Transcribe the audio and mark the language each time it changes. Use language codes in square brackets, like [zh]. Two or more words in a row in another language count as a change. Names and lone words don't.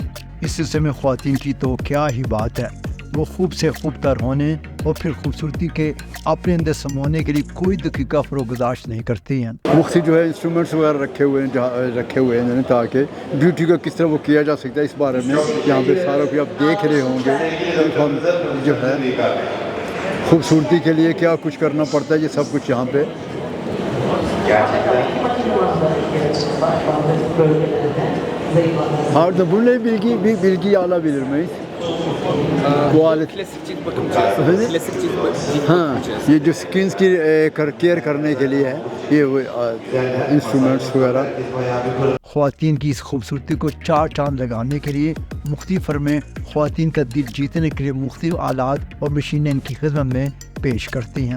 [ur] اس سلسلے میں خواتین کی تو کیا ہی بات ہے، وہ خوب سے خوب تر ہونے اور پھر خوبصورتی کے اپنے اندر سمانے کے لیے کوئی دقیقہ فروگزاشت نہیں کرتی ہیں. مختلف جو ہے انسٹرومنٹس وغیرہ رکھے ہوئے ہیں انہوں نے، تاکہ بیوٹی کو کس طرح وہ کیا جا سکتا ہے اس بارے میں یہاں پہ سارا بھی آپ دیکھ رہے ہوں گے. ہم جو ہے خوبصورتی کے لیے کیا کچھ کرنا پڑتا ہے، یہ سب کچھ یہاں پہ [tr] Harda bu ne bilgi alabilir miyiz? Klasik cilt bakım cihazı. Klasik cilt bakım [ur] ہاں، یہ جو سکن کی کیئر کرنے کے لیے ہے یہ انسٹرومنٹس وغیرہ. خواتین کی اس خوبصورتی کو چار چاند لگانے کے لیے مختلف فرمیں خواتین کا دل جیتنے کے لیے مختلف آلات اور مشینیں ان کی خدمت میں پیش کرتی ہیں.